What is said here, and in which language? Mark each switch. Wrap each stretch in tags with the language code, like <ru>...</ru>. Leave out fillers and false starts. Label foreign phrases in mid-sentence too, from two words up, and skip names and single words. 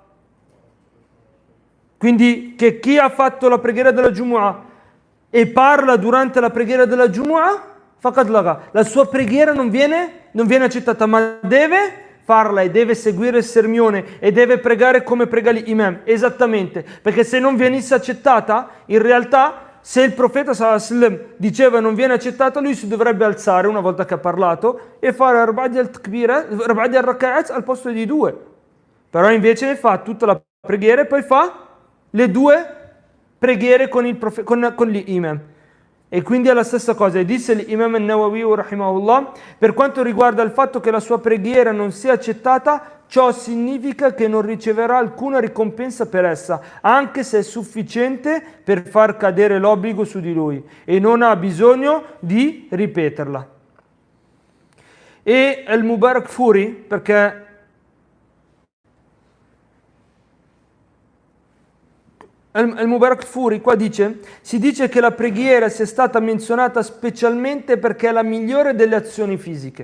<it>Quindi che chi ha fatto la preghiera della Jumu'ah e parla durante la preghiera della Jumu'ah,</it> <ar>فقد لغا,</ar> <it>la sua preghiera non viene accettata, ma deve farla e deve seguire il sermone e deve pregare come prega l'imam, esattamente, perché se non venisse accettata, in realtà se il profeta</it> <ar>صلى الله عليه وسلم</ar> <it>diceva non viene accettata, lui si dovrebbe alzare una volta che ha parlato e fare</it> <ar>أربع الركعات</ar> <it>al posto di 2. Però invece fa tutta la preghiera e poi fa le 2 preghiere con l'imam. E quindi è la stessa cosa. E disse l'imam al-Nawawi rahimahullah, per quanto riguarda il fatto che la sua preghiera non sia accettata, ciò significa che non riceverà alcuna ricompensa per essa, anche se è sufficiente per far cadere l'obbligo su di lui e non ha bisogno di ripeterla. E al-Mubarak Furi, perché Al-Mubarak Furi qua si dice che la preghiera sia stata menzionata specialmente perché è la migliore delle azioni fisiche.</it>